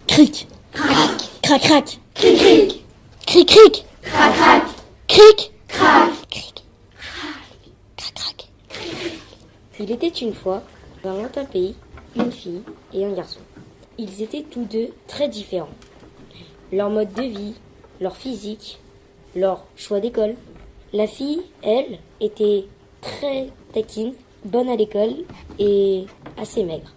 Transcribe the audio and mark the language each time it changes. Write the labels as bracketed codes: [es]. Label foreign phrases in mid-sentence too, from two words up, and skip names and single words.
[fr] cric. Crac. Crac, crac. Cric, cric. Cric, cric. Crac, crac. Cric. Crac. Cric. Crac, crac. Il était une fois, dans un lointain pays, une fille et un garçon. Ils étaient tous deux très différents. Leur mode de vie, leur physique, leur choix d'école. La fille, elle, était très taquine, bonne à l'école et assez maigre.